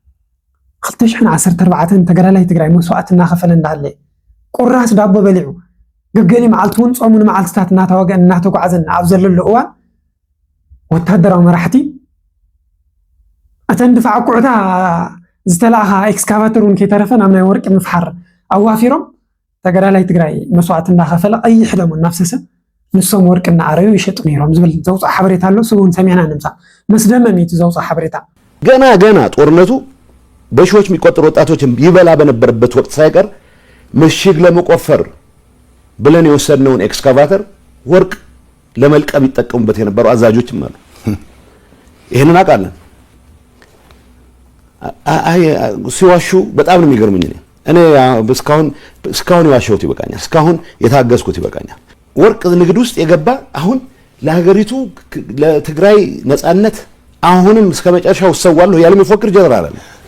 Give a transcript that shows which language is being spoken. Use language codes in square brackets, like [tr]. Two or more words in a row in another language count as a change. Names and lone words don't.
[ti] 2014 ተጋዳላይ ትግራይ መስዋዕቲ እናኸፈለ እንዳሃለ ቁራስ ዳቦ በሊዑ ገገሊ መዓልቲ እውን ፆሙ ንመዓልትታት እናተዋግአን እናተጓዓዘን ኣብ ዘለሉ እዋን ወታደራዊ መራሕቲ እተን ድፋዕ ቁዕታ ዝተለኣኻ ኤክስካቫተር እውን ከይተረፈ ናብ ናይ ወርቂ ምፍሓር ኣዋፊሮም ተጋዳላይ ትግራይ መስዋዕቲ እናኸፈለ ቀይሕ ደሞ እናፍሰሰ ንሶም ወርቂ እናኣረዩ ይሸጡ ነይሮም ዝብል ዘውፅእ ሓበሬታ ኣሎ እሱ እውን ሰሚዕና ንምፃእ መስደመሚት ዘውፅእ ሓበሬታ [am] ገና ጦርነቱ በሺዎች የሚቆጠሩ ወጣቶችን ይበላ በነበረበት ወቅት ሳይቀር ምሽግ ለመቆፈር ብለን የወሰድነውን ኤክስካቫተር ወርቅ ለመልቀም ይጠቀሙበት የነበሩ አዛዦችም አሉ። ይሄንን አውቃለን። ሲዋሹ በጣም ነው የሚገርመኝ። እኔ እስካሁን የዋሸሁት ይበቃኛል። እስካሁን የታገዝኩት ይበቃኛል። ወርቅ ንግድ ውስጥ የገባ አሁን ለሀገሪቱ ለትግራይ ነፃነት አሁንም እስከ መጨረሻው ሰዋለሁ ያለ የሚፎክር ጀነራል አለ።